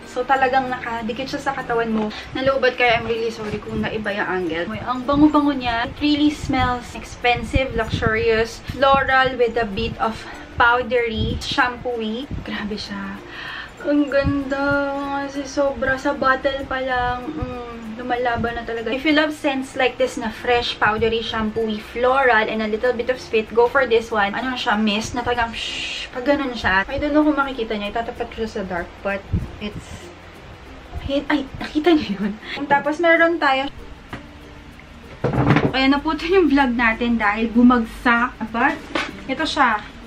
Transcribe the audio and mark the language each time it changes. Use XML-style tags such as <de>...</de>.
<tl>So, talagang nakadikit siya sa katawan mo. Naloobat kaya</tl> <en>I'm really sorry</en> <tl>kung naiba yung angle. Ang bango-bango niya.</tl> <en>It really smells expensive, luxurious, floral with a bit of powdery, shampoo-y.</en> <tl>Grabe siya. Ang ganda. Kasi sobra. Sa bottle pa lang, lumalaban na talaga.</tl> <en>If you love scents like this na fresh, powdery, shampoo-y, floral, and a little bit of sweet, go for this one.</en> <tl>Ano na siya? Mist na talagang pag ganun siya.</tl> <en>I don't know</en> <tl>kung makikita niya. Itatapat ko siya sa dark, but it's ay, nakita niyo yun. Tapos meron tayo. Kaya naputo yung vlog natin dahil bumagsak. But, ito siya.</tl>